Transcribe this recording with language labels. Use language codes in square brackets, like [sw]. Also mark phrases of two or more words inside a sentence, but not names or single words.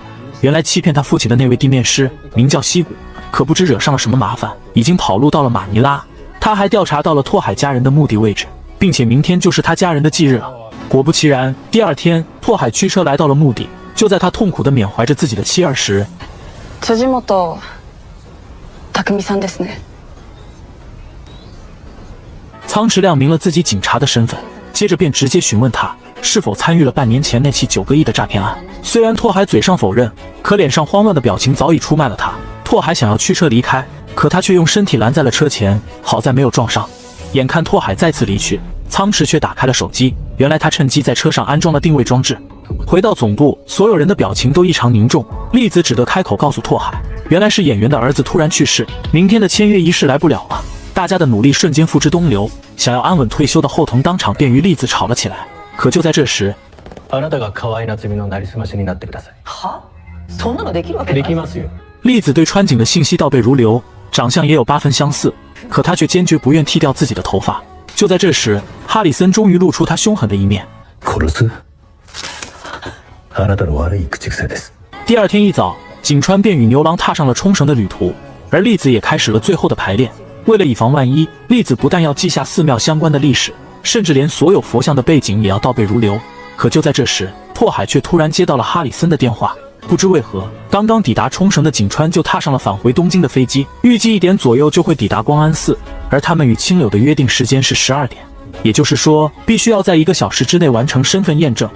[zh] 原来欺骗他父亲的那位地面师名叫西谷，可不知惹上了什么麻烦，已经跑路到了马尼拉。他还调查到了拓海家人的墓地位置，并且明天就是他家人的忌日了。果不其然，第2天，拓海驱车来到了墓地。就在他痛苦地缅怀着自己的妻儿时， [ja] 辻本匠さんですね。 [zh] 苍池亮明了自己警察的身份，接着便直接询问他是否参与了半年前那起9个亿的诈骗案。虽然拓海嘴上否认，可脸上慌乱的表情早已出卖了他。拓海想要驱车离开，可他却用身体拦在了车前，好在没有撞上。眼看拓海再次离去，苍池却打开了手机，原来他趁机在车上安装了定位装置。回到总部，所有人的表情都异常凝重。栗子只得开口告诉拓海，原来是演员的儿子突然去世，明天的签约仪式来不了了。大家的努力瞬间付之东流，想要安稳退休的后藤当场便与栗子吵了起来。可就在这时， [ja] あなたが河合夏美のなりすましになってください。は？そんなのできるわけない。できますよ。 [zh] 栗子对川井的信息倒背如流，长相也有8分相似，可他却坚决不愿剃掉自己的头发。就在这时，哈里森终于露出他凶狠的一面。 [ja] 殺す？あなたの悪い口癖です。 [zh] 第二天一早，井川便与牛郎踏上了冲绳的旅途，而栗子也开始了最后的排练。为了以防万一，栗子不但要记下寺庙相关的历史，甚至连所有佛像的背景也要倒背如流。可就在这时，拓海却突然接到了哈里森的电话。不知为何，刚刚抵达冲绳的井川就踏上了返回东京的飞机，预计1点左右就会抵达光安寺，而他们与青柳的约定时间是12点，也就是说，必须要在1个小时之内完成身份验证。